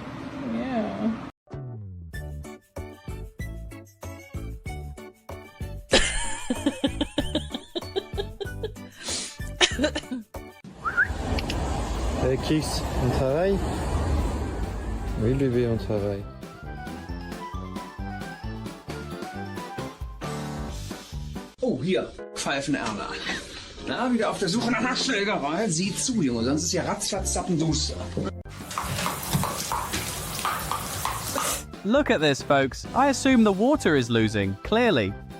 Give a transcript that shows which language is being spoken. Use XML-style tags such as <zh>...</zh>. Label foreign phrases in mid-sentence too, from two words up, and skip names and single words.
<en>Yeah. Kiss,</en> <fr>on travaille? Oui, bébé, on travaille.</fr> <de>Oh, hier, Pfeifenerna. Na, wieder auf der Suche nach einer Schlägerei? Sieh zu, Junge, sonst ist ja ratzfatz zappenduster.</de> <en>Look at this, folks. I assume the water is losing, clearly.</en>